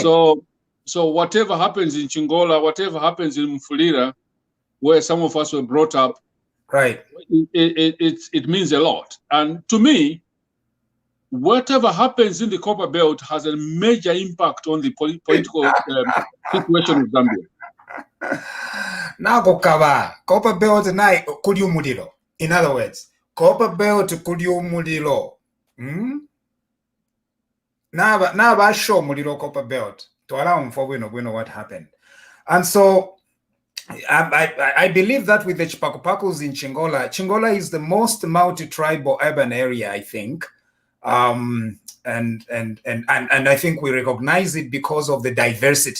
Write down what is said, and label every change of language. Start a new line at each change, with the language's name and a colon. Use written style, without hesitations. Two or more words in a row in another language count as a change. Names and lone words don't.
English: So whatever happens in Chingola, whatever happens in Mfulira, where some of us were brought up, right, it means a lot. And to me, whatever happens in the Copperbelt has a major impact on the political situation of Zambia. Now,
Bemba: Copperbelt na kulyumulilo.
English: In other words,
Bemba: Copperbelt kulyumulilo. Na ba show mulilo Copperbelt.
English: To allow him for we know what happened. And so I believe that with the Chipakupakus in Chingola, Chingola is the most multi-tribal urban area, I think. And I think we recognize it because of the diversity.